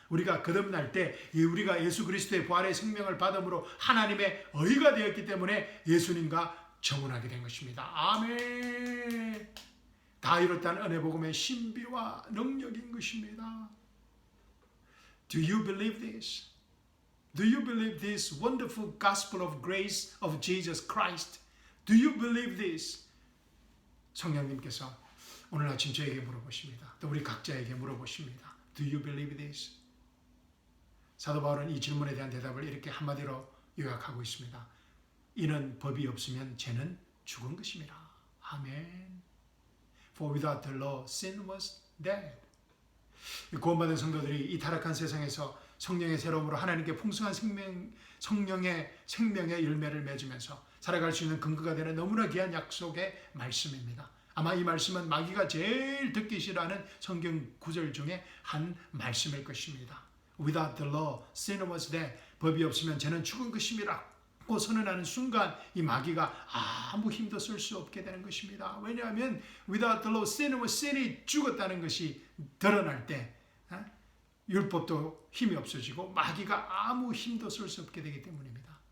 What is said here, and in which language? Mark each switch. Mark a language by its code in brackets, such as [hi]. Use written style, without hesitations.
[ko] 우리가 거듭날 때 우리가 예수 그리스도의 부활의 생명을 받음으로 하나님의 의가 되었기 때문에 예수님과 정혼하게 된 것입니다. 아멘. 다 이뤘다는 은혜 복음의 신비와 능력인 것입니다. [en] Do you believe this? Do you believe this wonderful gospel of grace of Jesus Christ? Do you believe this? [ko] 성령님께서 오늘 아침 저에게 물어보십니다. 또 우리 각자에게 물어보십니다. [en] Do you believe this? [ko] 사도 바울은 이 질문에 대한 대답을 이렇게 한마디로 요약하고 있습니다. 이는 법이 없으면 죄는 죽은 것입니다. 아멘. [en] For without the law, sin was dead. [ko] 구원받은 성도들이 이 타락한 세상에서 성령의 새로움으로 하나님께 풍성한 성령의 생명의 열매를 맺으면서 살아갈 수 있는 근거가 되는 너무나 귀한 약속의 말씀입니다. 아마 이 말씀은 마귀가 제일 듣기 싫어하는 성경 구절 중에 한 말씀일 것입니다. [en] Without the law, sin was dead. [ko] 법이 없으면 죄는 죽은 것임이라고 선언하는 순간 이 마귀가 아무 힘도 쓸 수 없게 되는 것입니다. 왜냐하면 [en] without the law, sin [ko] 이 죽었다는 것이 드러날 때 율법도 힘이 없어지고 마귀가 아무 힘도 쓸 수 없게 되기 때문입니다.